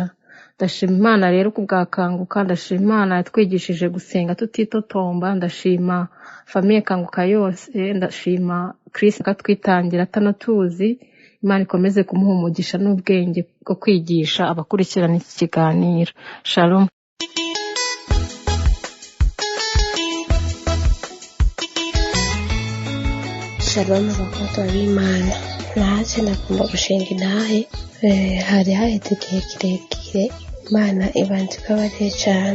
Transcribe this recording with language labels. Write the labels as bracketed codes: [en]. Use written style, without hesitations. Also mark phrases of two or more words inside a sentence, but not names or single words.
[rw] Ndashima Imana rero ku bwa kanguka, ndashima Imana yatwigishije gusenga tutitotomba, ndashima famiye kanguka yose, ndashima Chris akatwitangira atanatuzi. Imana ikomeze kumuha umugisha n'ubwenge bwo kwigisha abakurikirana iki kiganiro. Shalom. Shalom abakozi b'Imana. [rn] Naje nagomba gushinga intahe, hari haheze igihe kirekire Imana ibanza ikabareye cyane.